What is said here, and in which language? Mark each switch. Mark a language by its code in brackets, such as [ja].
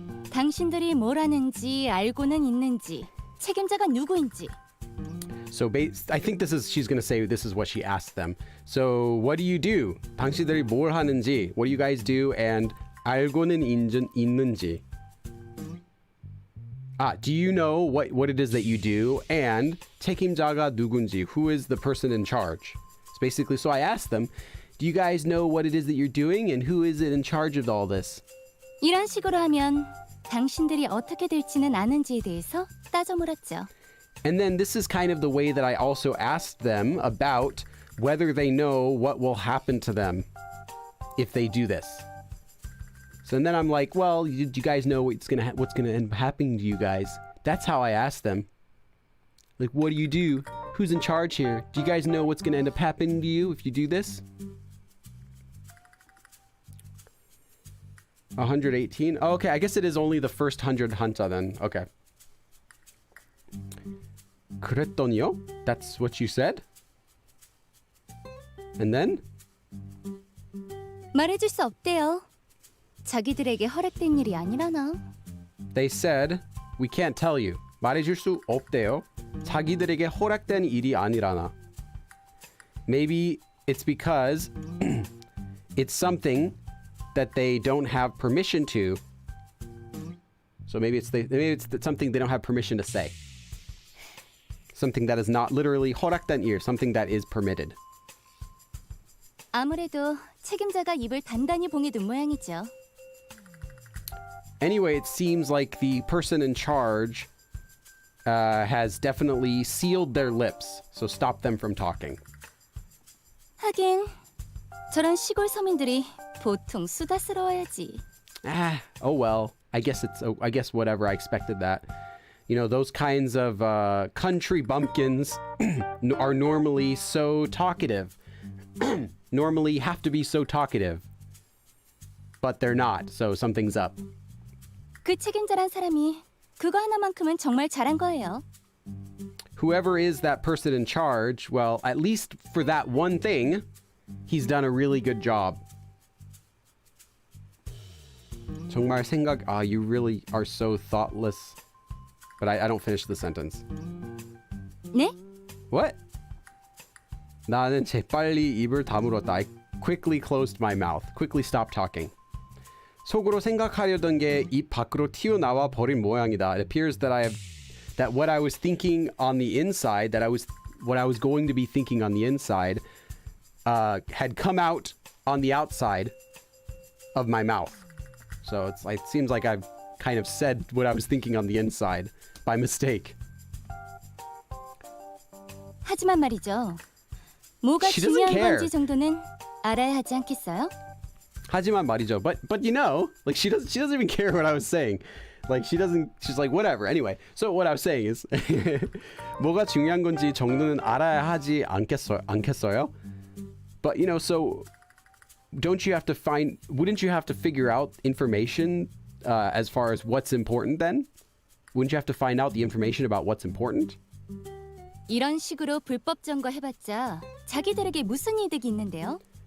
[ko] 당신들이 뭘 하는지 알고는 있는지 책임자가 누구인지. [en] So I think she's going to say this is what she asked them. So what do you do? [ko] 당신들이 뭘 하는지. [en] What do you guys do? [ko] And 알고는 있는지. [en] Do you know what it is that you do? [ko] And 책임자가 누군지. [en] Who is the person in charge? So basically, so I asked them, do you guys know what it is that you're doing? And who is it in charge of all this? [ko] 이런 식으로 하면 당신들이 어떻게 될지는 아는지에 대해서 따져 물었죠. [en] And then this is kind of the way that I also asked them about whether they know what will happen to them if they do this. So then I'm like, well, do you guys know what's gonna end up happening to you guys? That's how I asked them. Like, what do you do? Who's in charge here? Do you guys know what's gonna end up happening to you if you do this? 118. Oh, okay, I guess it is only the first 100 hanta then. Okay. [ko] 그랬더니요? [en] That's what you said? And then? [ko] 말해줄 수 없대요. 자기들에게 허락된 일이 아니라나. [en] They said, we can't tell you. [ko] 말해줄 수 없대요. 자기들에게 허락된 일이 아니라나. [en] Maybe it's because it's something that they don't have permission to. So maybe it's something they don't have permission to say. Something that is not literally [ko] 허락된 일, [en] something that is permitted. [ko] 아무래도 책임자가 입을 단단히 봉해둔 모양이죠. [en] Anyway, it seems like the person in charge has definitely sealed their lips, so stop them from talking. [ko] 하긴 저런 시골 서민들이 보통 수다스러워야지. [en] Oh well. I guess whatever. I expected that. You know, those kinds of country bumpkins are normally so talkative. Normally have to be so talkative. But they're not, so something's up. [ko] 그 책임자란 사람이 그거 하나만큼은 정말 잘한 거예요. [en] Whoever is that person in charge, well, at least for that one thing, he's done a really good job. 정말 you really are so thoughtless. But I don't finish the sentence. [ko] 네? [en] What? [ko] 나는 재빨리 입을 다물었다. [en] I quickly closed my mouth. Quickly stopped talking. [ko] 속으로 생각하려던 게 입 밖으로 튀어나와 버린 모양이다. [en] It appears that what I was thinking on the inside, what I was going to be thinking on the inside, had come out on the outside of my mouth. So it seems like I've kind of said what I was thinking on the inside by mistake. [ko] 하지만 말이죠. 뭐가 [en] She doesn't [ko] 중요한 [en] care. [ko] 건지 정도는 알아야 하지 않겠어요? 하지만 말이죠. [en] But you know, like she doesn't even care what I was saying. Like she's like whatever. Anyway, so what I was saying is [ko] 뭐가 중요한 건지 정도는 알아야 하지 않겠어요? [en] But you know, so wouldn't you have to figure out information as far as what's important then? Wouldn't you have to find out the information about what's important? [ko] 이런 식으로 불법 점거해봤자 자기들에게 무슨 이득이 있는데요?